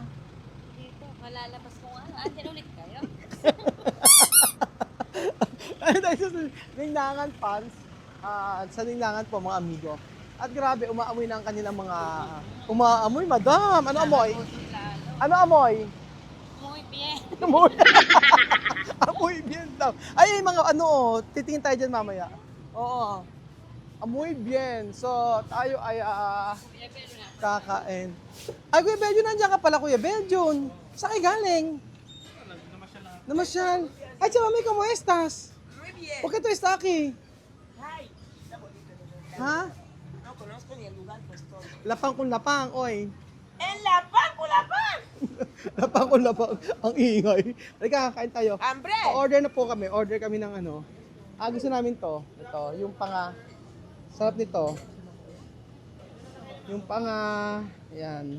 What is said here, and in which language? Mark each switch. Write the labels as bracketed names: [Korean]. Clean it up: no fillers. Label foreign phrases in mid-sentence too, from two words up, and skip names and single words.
[Filipino] Dito, malalabas ko nga. Andyan ulit kayo? Ay, tayo sa Ninangan fans. Sa Ninangan po, [Spanish] mga amigo. [Filipino] At grabe, umaamoy na ang kanilang mga... Umaamoy, madam! Ano amoy? Ano amoy? [Spanish] Muy bien. [Filipino] Amoy! [Spanish] Amoy bien [Filipino] daw. Ay, mga titingin tayo dyan mamaya. Oo. [Spanish] Amoy bien. [Filipino] So, tayo ay kakain. Ay, Kuya Beljon, nandiyan ka pala, Kuya Beljon. Saan kayo galing? Namasyal. Ay, siya, mami, [Spanish] ¿cómo estás? Muy bien. ¿Por qué tú estás aquí? Ay, Ha? no conozco ni el lugar, pues todo. [Filipino] Lapang kung lapang, oy. [Spanish] ¡En La Paz, por La Paz! [Filipino] Lapang kung lapang. Ang ingay. Halika, kakain tayo. [Spanish] ¡Hambre! [Filipino] Order na po kami. Order kami ng ano. Gusto namin to. Ito, yung sarap nito. Yung ayan.